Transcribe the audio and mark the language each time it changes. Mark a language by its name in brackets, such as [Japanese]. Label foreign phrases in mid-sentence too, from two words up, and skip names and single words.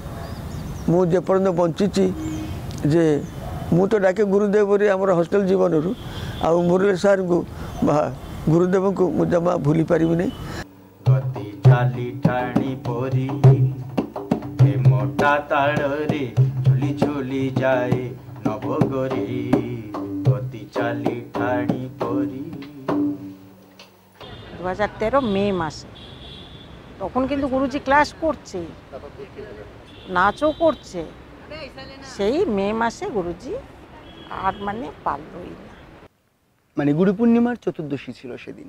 [Odia] ମୁଁ ଯେପର୍ଯ୍ୟନ୍ତ ବଞ୍ଚିଛି ଯେ ମୁଁ ତ ଡାକେ ଗୁରୁଦେବ ବୋଲି ଆମର ହଷ୍ଟେଲ ଜୀବନରୁ, ଆଉ ମୁରଲୀ ସାର୍ଙ୍କୁ ବା ଗୁରୁଦେବଙ୍କୁ ମୁଁ ଜମା ଭୁଲି ପାରିବିନି। ଗତି ଚାଲି ଟାଣି ପରି ଏ ମୋଟା ତାଳରେ ଝୁଲି ଝୁଲି ଯାଏ ନବଗରି, ଗତି ଚାଲି ଟାଣି পরি। [Bangla] 2013 মে মাসে, তখন কিন্তু গুরুজি ক্লাস করছে, নাচও করছে। সেই মে মাসে গুরুজি আর মানে পারলই না। মানে গুরু পূর্ণিমার চতুর্দশী ছিল সেদিন।